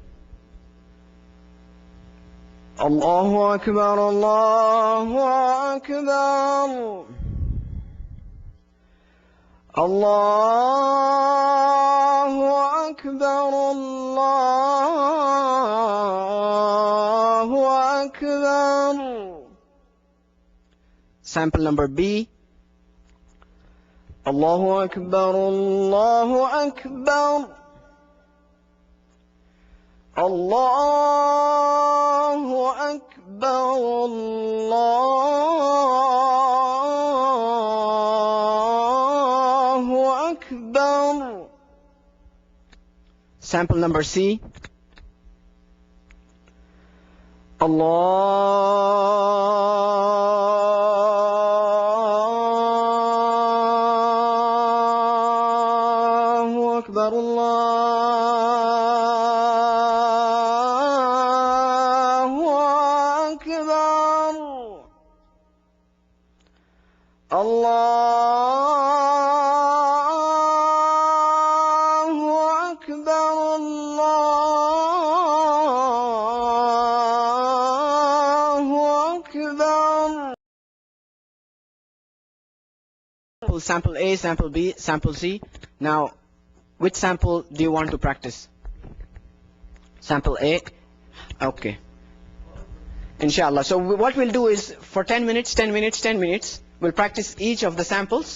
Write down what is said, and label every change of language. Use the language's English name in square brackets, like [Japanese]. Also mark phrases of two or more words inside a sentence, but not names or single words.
[Arabic] الله أكبر، الله أكبر. الله أكبر، الله أكبر. [English] Sample number B. [Arabic] الله أكبر، الله أكبر. الله أكبر، الله أكبر. [English] Sample number C. [Arabic] الله أكبر، الله أكبر. الله أكبر، الله أكبر. [English] Sample A, sample B, sample C. Now, which sample do you want to practice? Sample A? Okay. [Arabic] إن شاء الله. [English] So what we'll do is, for 10 minutes, 10 minutes, 10 minutes, we'll practice each of the samples.